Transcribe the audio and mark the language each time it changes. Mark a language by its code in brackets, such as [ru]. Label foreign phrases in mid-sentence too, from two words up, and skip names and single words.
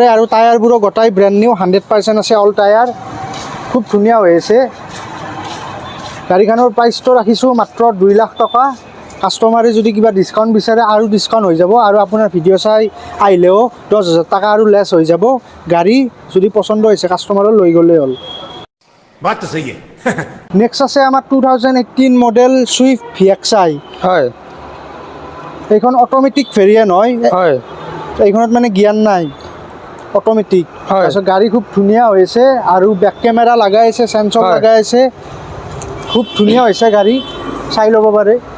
[as] আৰু টায়াৰবোৰো গোটাই [en] brand new, [as] 100% আছে [en] all tyre, [as] খুব ধুনীয়া হৈ আছে। গাড়ীখনৰ প্ৰাইচটো ৰাখিছোঁ মাত্ৰ 2 লাখ টকা। কাষ্টমাৰে যদি কিবা ডিছকাউণ্ট বিচাৰে আৰু ডিছকাউণ্ট হৈ যাব আৰু আপোনাৰ ভিডিঅ' চাই আহিলেও 10,000 টকা আৰু লেছ হৈ যাব। গাড়ী যদি পচন্দ হৈছে কাষ্টমাৰৰ লৈ গ'লেই হ'ল। [hi] बात तो सही है [as] নেক্সট আছে আমাৰ 2018 মডেল চুইফ্ট VXI। হয় এইখন [en] automatic variant [as] হয়। হয় এইখনত মানে জ্ঞান নাই, অট'মেটিক। হয়। তাৰপিছত গাড়ী খুব ধুনীয়া হৈছে আৰু [en] back camera [as] লগাই আছে, চেঞ্চৰ হয়। লগাই আছে, খুব ধুনীয়া হৈছে গাড়ী, চাই ল'ব পাৰে।